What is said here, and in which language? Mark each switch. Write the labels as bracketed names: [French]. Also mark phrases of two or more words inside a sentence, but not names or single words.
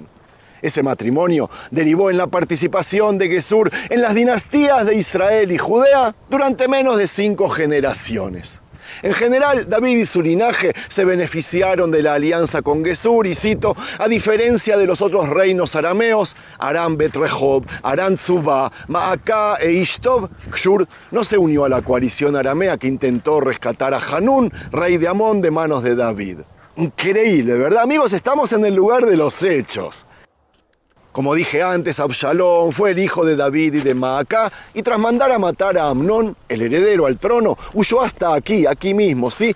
[Spanish] Ese matrimonio derivó en la participación de Gesur en las dinastías de Israel y Judea durante menos de 5 generaciones. En general, David y su linaje se beneficiaron de la alianza con Gesur y cito, a diferencia de los otros reinos arameos, Aram Bet Rehob, Aram Tzubá, Maacá e Ishtov, Gshur no se unió a la coalición aramea que intentó rescatar a Hanún, rey de Amón, de manos de David. Increíble, ¿verdad? Amigos, estamos en el lugar de los hechos. Como dije antes, Absalón fue el hijo de David y de Maacá, y tras mandar a matar a Amnón, el heredero al trono, huyó hasta aquí mismo, ¿sí?